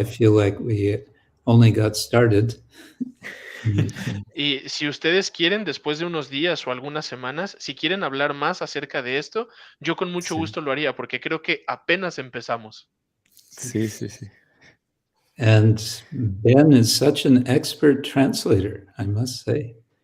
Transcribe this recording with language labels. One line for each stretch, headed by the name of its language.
English: I feel like we only got started.
Spanish: Y si ustedes quieren, después de unos días o algunas semanas, si quieren hablar más acerca de esto, yo con mucho gusto lo haría, porque creo que apenas empezamos. Sí, sí, sí.
English: And Ben is such an expert translator, I must say.